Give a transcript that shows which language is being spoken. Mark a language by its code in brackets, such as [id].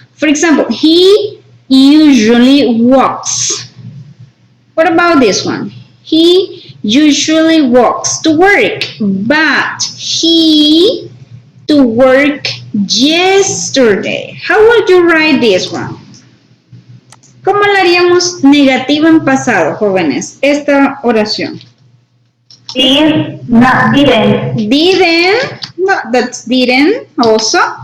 [en] For example, he usually walks. What about this one? He usually walks to work, but he to work yesterday. How would you write this one? [es] ¿Cómo la haríamos negativa en pasado, jóvenes? Esta oración. [en] Did, not didn't. Didn't, no, that's didn't also.